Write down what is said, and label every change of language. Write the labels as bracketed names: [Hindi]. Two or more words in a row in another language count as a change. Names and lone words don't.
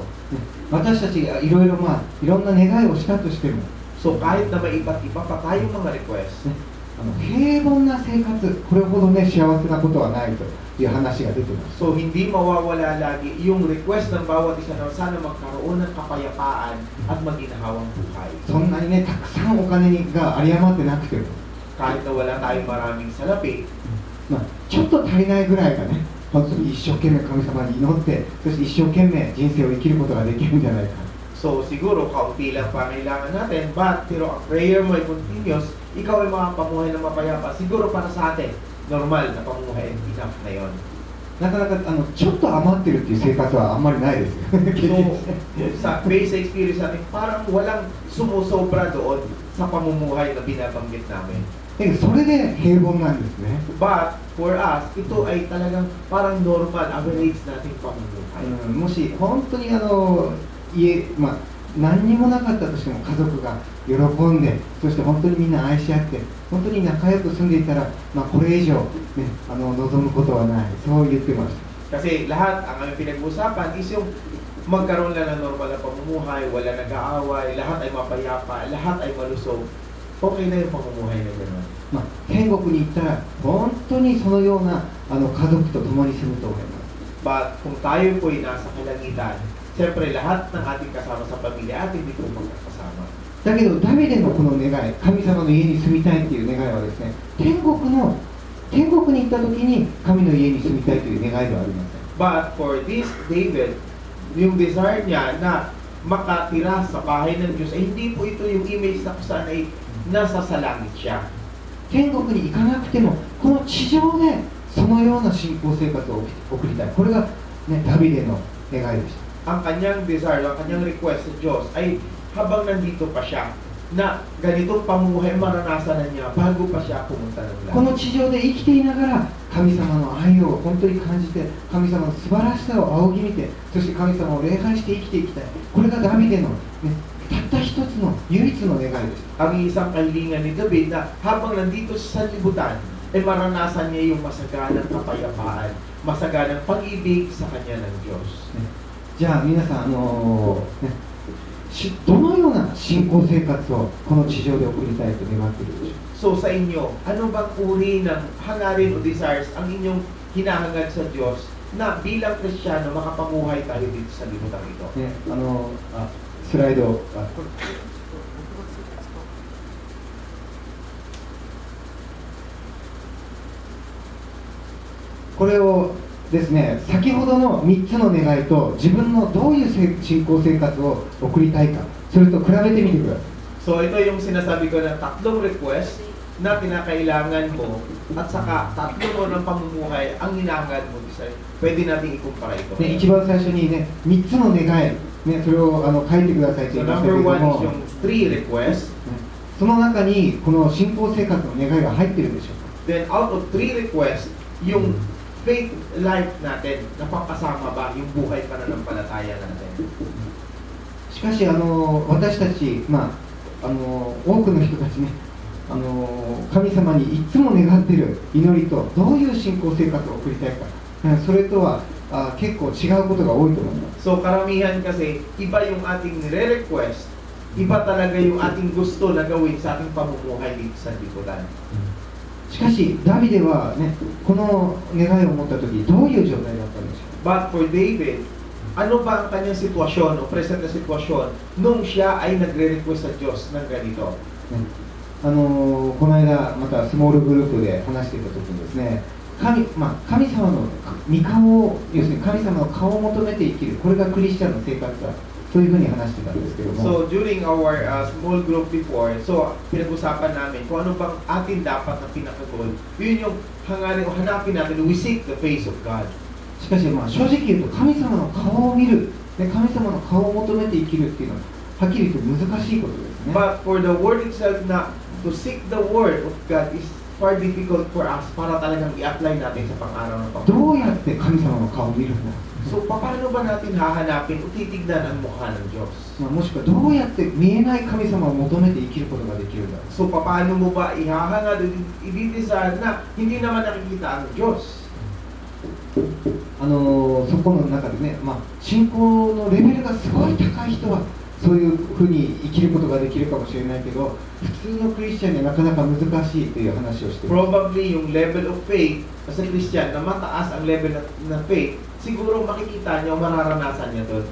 [Japanese] 私たちがいろいろいろんな願いをしたとしても [Filipino] So kahit na may iba't iba pa tayong mga request, [Japanese] 平凡な生活これほどね幸せなことはないという話が出てます。 [Filipino] so hindi mawawala lagi yung request ng bawat isa na sana magkaroon ng kapayapaan at maginhawang buhay. [Japanese] そんなにねたくさんお金が有り余ってなくても、 [Filipino] Kahit na wala tayong maraming salapi, [Japanese] ちょっと足りないぐらいがね本当に一生懸命神様に祈ってそして一生懸命人生を生きることができるんじゃないか。 [Filipino] so siguro kaunti lang pangailangan natin, but pero ang prayer mo ay continuous, ikaw ay makapamuhay ng mapayapa. Siguro para sa atin, normal na pamuhay [English] and enough [Filipino] na yon. [Japanese] なかなかちょっと余ってるっていう生活はあんまりないですよ [Filipino] So, sa [English] basic experience [Filipino] natin, parang walang sumusobra doon sa pamumuhay na binabanggit namin. [Japanese] それで平凡なんですね。 [English] But for us, [Filipino] ito ay talagang parang normal, average nating pamumuhay. [Japanese] もし本当に家、何にもなかったとしても家族が喜んでそして本当にみんな愛し合って本当に仲良く住んでいたら、これ以上、ね、望むことはないそう言ってました。 [Filipino] Kasi lahat ang aming pinag-usapan is yung magkaroon lang ng normal na pamumuhay, wala nag-aaway, lahat ay mapayapa, lahat ay malusog. Okay na yung pamumuhay na gano'n. [Japanese] 天国に行ったら本当にそのような家族と共に住むと思います。 [Filipino] But kung tayo po ay nasa kalangitan, siyempre lahat ng ating kasama sa pamilya ating hindi po magkakasama. [Japanese] だけどダビデのこの願い、神様の家に住みたいっていう願いはですね、天国に行った時に神の家に住みたいという願いではありません。 [English] But for this David, [Filipino] yung desire niya na makatira sa bahay ng Diyos, ay hindi po ito yung image na kung saan ay nasa sa langit siya. [Japanese] 天国に行かなくてもこの地上でそのような信仰生活を送りたい。これが、ね、ダビデの願いでした。 [Filipino] Ang kanyang desire, ang kanyang request sa Diyos ay habang nandito pa siya, na ganitong pamumuhay maranasan na niya bago pa siya pumunta ng [Japanese] こ [Filipino] langit. [Japanese] の地上で生きていながら神様の愛を本当に感じて、神様の素晴らしさを仰ぎ見て、そして神様を礼拝して生きていきたい。これがダビデの、ね、たった一つの唯一の願いです。 [Filipino] Ang isang kahilingan ni David na habang nandito sa sanlibutan, ay maranasan niya yung masaganang kapayapaan, masaganang pag-ibig sa kanya ng Diyos. [Japanese] じゃあ皆さん、どのような信仰生活をこの地上で送りたいと願っているでしょうか。 [Filipino] So sa inyo, ano bang uri ng hangarin o desires ang inyong hinahangad sa Diyos na bilang Kristiyano makapamuhay tayo dito sa libutan ito? [Japanese] ね、スライドこれをですね、先ほどの3つの願いと自分のどういう信仰生活を送りたいか、それと比べてみてください。 [Filipino] So ito yung sinasabi ko na tatlong request na kinakailangan mo at saka tatlo mo ng pamumuhay ang hinahangad mo. Pwede natin ikumpara ito. [Japanese] ね、一番最初にね、3つの願い、ね、それを書いてくださいと言 [English] So [Japanese] いましたけれ [English] number [Japanese] ど [English] one [Japanese] も、 [English] is yung 3 requests. [Japanese] その中にこの信仰生活の願いが入っているでしょうか。 [English] Then out of 3 requests, [Filipino] yung [English] faith life [Filipino] natin, napapasama ba yung buhay pananampalataya natin? [Japanese] しかし私たち、多くの人たちね、神様にいつも願っている祈りとどういう信仰生活を送りたいか、それとは結構違うことが多いと思います。 [Filipino] So karamihan kasi, iba yung ating nire-request, iba talaga yung ating gusto na gawin sa ating pamumuhay dito sa liputan. [Japanese] しかしダビデはね、この願いを持った時どういう状態だったんでしょうか。 [English] But for David, [Filipino] ano ba ang kanyang sitwasyon o present na sitwasyon nung siya ay nagre-request sa Diyos ng ganito? [Japanese] この間またスモールグループで話していた時にですね、神様の御顔を、要するに神様の顔を求めて生きる、これがクリスチャンの生活だ、そういうふうに話してたんですけども、 [English] So during our small group before, [Filipino] so pinag-usapan namin kung ano bang atin dapat na pinaka-goal. Yun yung hangarin o hanapin natin, [English] we seek the face of God. [Japanese] しかし正直言うと神様の顔を見る、ね、神様の顔を求めて生きるっていうのははっきり言って難しいことですね。 [English] But for the word itself na to seek the word of God is far difficult for us [Filipino] para talagang i-apply natin sa pang-araw na [Japanese] ど [Filipino] pamumuhay. [Japanese] うやって神様の顔を見るんだ、 [Filipino] So paano ba natin hahanapin o titignan ang mukha ng Diyos? [Japanese] もしくはどうやって見えない神様を求めて生きることができるんだ。 [Filipino] So paano mo ba ihahangad o i-desire na hindi naman nakikita ang Diyos? [Japanese] そこの中でね、信仰のレベルがすごい高い人はそういうふうに生きることができるかもしれないけど、普通のクリスチャンにはなかなか難しいという話をしています。 [Filipino] Probably yung [English] level of faith [Filipino] sa Christian na mataas ang level na faith, siguro makikita niya o mararanasan niya doon.